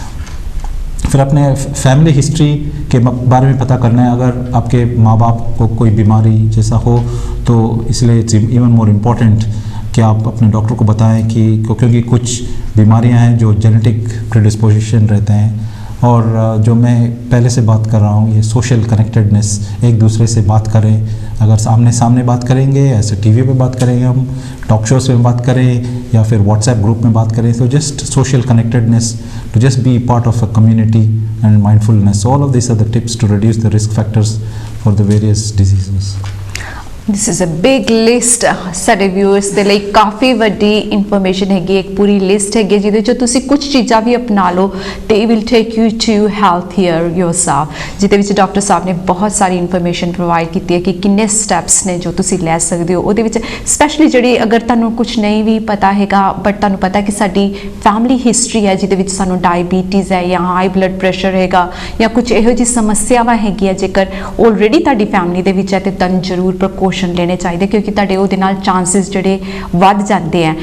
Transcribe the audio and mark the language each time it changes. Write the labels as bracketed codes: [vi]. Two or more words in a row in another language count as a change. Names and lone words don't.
[hi] फिर अपने [en] family history [hi] के बारे में पता करना है, अगर आपके माँ बाप को कोई बीमारी जैसा हो तो इसलिए [en] it's even more important [hi] कि आप अपने डॉक्टर को बताएं कि क्योंकि कुछ बीमारियां हैं जो [en] genetic predisposition [hi] रहते हैं। और जो मैं पहले से बात कर रहा हूँ, ये [en] social connectedness, [hi] एक दूसरे से बात करें, अगर सामने सामने बात करेंगे, ऐसे टीवी पे बात करेंगे, हम [en] talk shows [hi] में बात करें या फिर [en] WhatsApp group [hi] में बात करें, तो [en] just social connectedness, to just be part of a community and mindfulness. All of these are the tips to reduce the risk factors for the various diseases. This is a big list [pa] ਸਾਡੇ viewers ਦੇ ਲਈ ਕਾਫੀ ਵੱਡੀ ਇਨਫੋਰਮੇਸ਼ਨ ਹੈਗੀ, ਇੱਕ ਪੂਰੀ ਲਿਸਟ ਹੈਗੀ ਜਿਹਦੇ ਚੋਂ ਤੁਸੀਂ ਕੁਝ ਚੀਜ਼ਾਂ ਵੀ ਅਪਣਾ ਲਓ ਤੇ [en] it will take you to healthier yourself, [pa] ਜਿਹਦੇ ਵਿੱਚ ਡਾਕਟਰ ਸਾਹਿਬ ਨੇ ਬਹੁਤ ਸਾਰੀ [en] information provide [pa] ਕੀਤੀ ਹੈ ਕਿ ਕਿੰਨੇ ਸਟੈਪਸ ਨੇ ਜੋ ਤੁਸੀਂ ਲੈ ਸਕਦੇ ਹੋ। ਉਹਦੇ ਵਿੱਚ ਸਪੈਸ਼ਲੀ ਜਿਹੜੀ ਅਗਰ ਤੁਹਾਨੂੰ ਕੁਝ ਨਹੀਂ ਵੀ ਪਤਾ ਹੈਗਾ ਬਟ ਤੁਹਾਨੂੰ ਪਤਾ ਕਿ ਸਾਡੀ [en] family history [pa] ਹੈ ਜਿਹਦੇ ਵਿੱਚ ਸਾਨੂੰ ਡਾਇਬੀਟੀਜ਼ ਹੈ ਜਾਂ [en] high blood pressure [pa] ਹੈਗਾ ਜਾਂ ਕੁਝ ਇਹੋ ਜਿਹੀ ਸਮੱਸਿਆਵਾਂ ਹੈਗੀਆਂ, ਜੇਕਰ ਆਲਰੇਡੀ ਤੁਹਾਡੀ ਫੈਮਿਲੀ ਦੇ ਵਿੱਚ ਹੈ ਤੇ ਤੁਹਾਨੂੰ ਜ਼ਰੂਰ ਪ੍ਰੀਕੌਸ਼ਨ ਲੈਣੇ ਚਾਹੀਦੇ, ਕਿਉਂਕਿ ਤੁਹਾਡੇ ਉਹਦੇ ਨਾਲ ਚਾਂਸਸ ਜਿਹੜੇ ਵੱਧ ਜਾਂਦੇ ਆ।